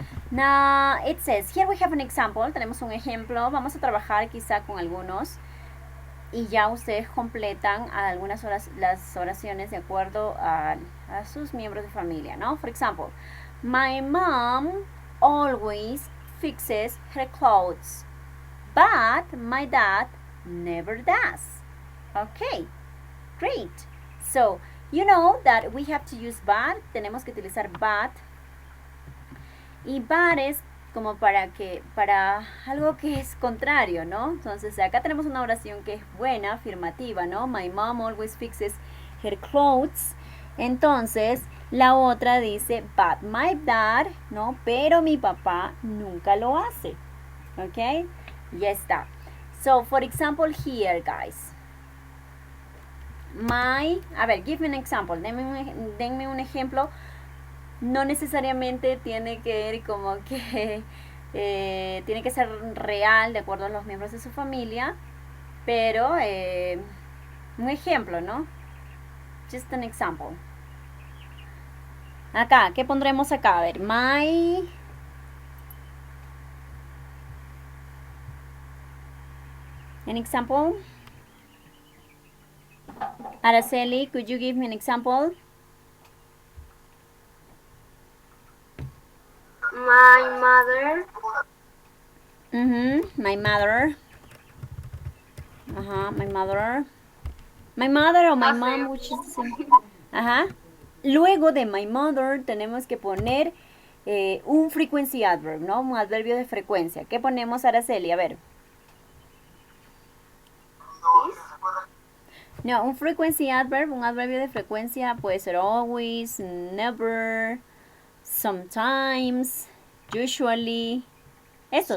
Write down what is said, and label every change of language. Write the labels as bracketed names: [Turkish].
[English] Now it says, here we have an example. [Spanish] Tenemos un ejemplo. Vamos a trabajar quizá con algunos. Y ya ustedes completan algunas las oraciones de acuerdo a sus miembros de familia, ¿no? [English] For example, my mom always fixes her clothes, but my dad never does. Okay, great. So, you know that we have to use but. [Spanish] Tenemos que utilizar but. Y but es como para algo que es contrario, ¿no? Entonces, acá tenemos una oración que es buena, afirmativa, ¿no? [English] My mom always fixes her clothes. [Spanish] Entonces, la otra dice, [English] but my dad, [Spanish] ¿no? Pero mi papá nunca lo hace. ¿Ok? Ya está. [English] So, for example, here, guys. [Spanish] A ver, [English] give me an example. [Spanish] Denme un ejemplo. No necesariamente tiene que ir como que tiene que ser real de acuerdo a los miembros de su familia, pero un ejemplo, ¿no? [English] Just an example. [Spanish] Acá, ¿qué pondremos acá? A ver, [English] an example. Araceli, could you give me an example? My mother. My mother. My mother. My mother o my mom, which is the same. [Spanish] Luego de my mother tenemos que poner un [English] frequency adverb, [Spanish] ¿no? Un adverbio de frecuencia. ¿Qué ponemos, Araceli? A ver. No, un [English] frequency adverb, [Spanish] un adverbio de frecuencia puede ser always, never, sometimes, usually. Esos.